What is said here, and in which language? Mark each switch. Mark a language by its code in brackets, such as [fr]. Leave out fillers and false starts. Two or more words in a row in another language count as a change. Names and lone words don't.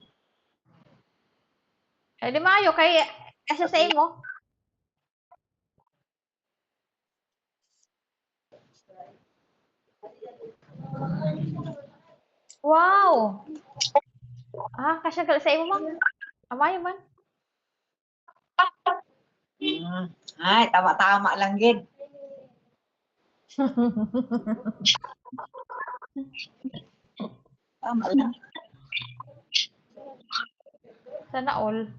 [hil] Eh, di maayo, kay kasya sa imo. Wow! Kasya sa imo, ma'am. Amayo man. Ay, tama-tama lang gid. Tama lang. [en] Sana all.